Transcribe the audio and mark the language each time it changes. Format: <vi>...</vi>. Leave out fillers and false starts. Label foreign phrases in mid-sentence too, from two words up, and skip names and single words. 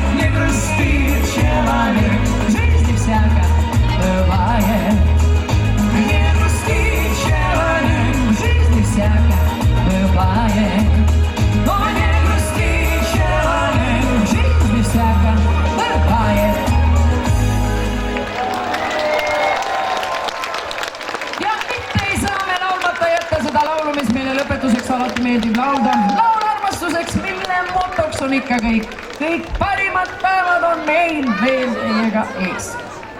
<ru>Не грусти, человек, в жизни всяко бывает. Не грусти, человек, в жизни всяко бывает. Но не грусти, человек, в жизни всяко бывает.</ru> <et>Ja mitte ei saa me laulmata jätta seda laulu, mis meile lõpetuseks alati meeldib laulda. Laul armastusest! vastuseks, mille motoks on ikka kõik parimad päevad on meil veel teiega ees.</et>